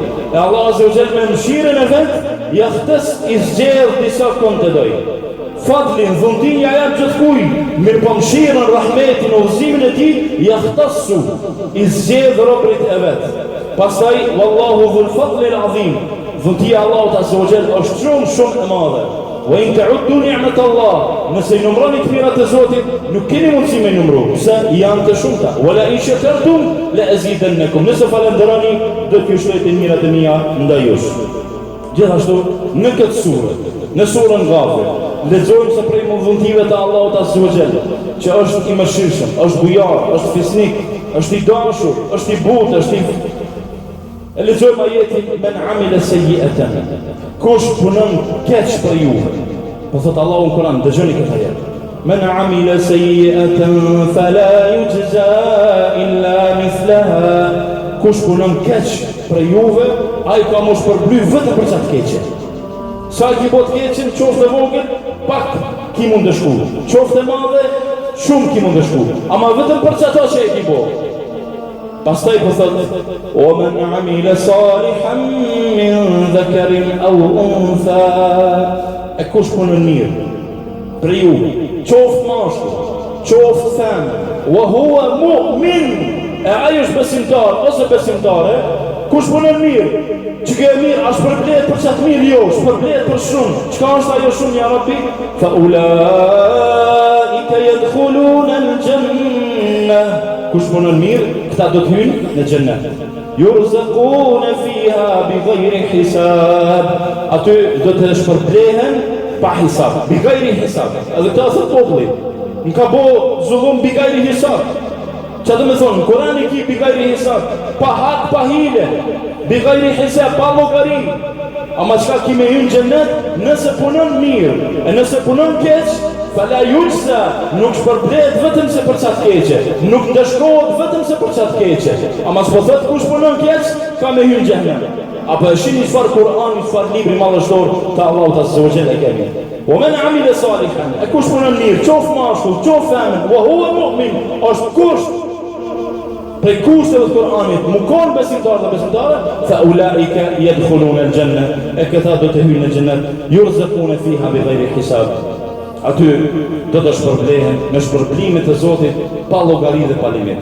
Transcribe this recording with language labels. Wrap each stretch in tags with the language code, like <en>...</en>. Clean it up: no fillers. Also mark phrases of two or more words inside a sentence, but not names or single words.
<sq>E Allah</sq> <ar>عز وجل</ar> <sq>me mëshirën e vet, yahtas i zgjedh disa kon të doj. Fadlin, vullnetin ja jep gjithkujt, mirë po mëshirën, rahmetin, udhëzimin e tij, yahtassu i zgjedh robërit e vet. Pastaj</sq> <ar>والله ذو الفضل العظيم.</ar> <sq>Vullnetia e Allahut</sq> <ar>عز وجل</ar> <sq>është shumë e madhe.</sq> <ar>وإن تعدوا نعمة الله,</ar> <sq>nëse i numroni të mirat e Zotit, nuk keni mundësi me numru, pse janë të shumta.</sq> <ar>ولئن شكرتم لأزيدنكم.</ar> <sq>Nëse falenderoni, do t'ju shtojë të mirat e mia ndaj jush. Gjithashtu në këtë surë, në surën Ghafir, lexojmë se prej mundhëntive të Allahut</sq> <ar>عز وجل,</ar> <sq>që është i mëshirshëm, është bujar, është fisnik, është i dashur, është i butë, është i e lexojmë ajetin</sq> <ar>من عمل سيئة.</ar> <sq>Kush punon keq për juve. Po thot Allahu në Kur'an, dëgjoni këtë ajet.</sq> <ar>من عمل سيئة فلا يجزى إلا مثلها.</ar> <sq>Kush punon keq për juve, ai ka mos përbly vetëm për çat keqe. Sa ki bot keqen, qoftë e vogël, pak ki mund të shku. Qoftë e madhe, shumë ki mund të shku. Ama vetëm për çato që e ki bot. Pastaj po thotë:</sq> <ar>"ومن عمل صالحا من ذكر أو أنثى."</ar> <sq>E kush punon mirë për ju, qoftë mashkull, qoftë femër,</sq> <ar>وهو مؤمن,</ar> <sq>e ai është besimtar ose besimtare, kush punon mirë, që ke mirë, është përblet për qatë mirë jo, është përblet për shumë, qka është ajo shumë,</sq> <ar>يا ربي? فأولئك يدخلون الجنة.</ar> <sq>Kush punon mirë, këta do të hynë në xhennet.</sq> <ar>يرزقون فيها بغير حساب.</ar> <sq>Aty do të shpërblehen pa hisab,</sq> <ar>بغير حساب.</ar> <sq>Edhe këta thot populli, në ka bo zullum</sq> <ar>بغير حساب.</ar> <sq>Që do me thonë, Kurani ki</sq> <ar>بغير حساب,</ar> <sq>pa hak, pa hile,</sq> <ar>بغير حساب,</ar> <sq>pa llogari. Ama çka ki me hynë në xhennet, nëse punon mirë, e nëse punon keq,</sq> <ar>فلا يجزى,</ar> <sq>nuk shpërblet vetëm se për çat keqe, nuk ndeshkohet vetëm se për çat keqe. Ama s'po thot kush punon keq, ka me hynë në xhennet. Apo e shihni çfarë Kur'ani, çfarë libri madhështor të Allahut</sq> <ar>عز وجل</ar> <sq>kemi.</sq> <ar>ومن عمل صالحا,</ar> <sq>e kush punon mirë, qoftë mashkull, qoftë femër,</sq> <ar>وهو مؤمن,</ar> <sq>është kush prej kushteve të Kur'anit, mu konë besimtarë dhe besimtare,</sq> <ar>فأولئك يدخلون الجنة,</ar> <sq>e këta do të hyjnë në xhennet,</sq> <ar>يرزقون فيها بغير حساب.</ar> <sq>Aty do të shpërblehen me shpërblimet e Zotit pa llogari dhe pa limit.</sq>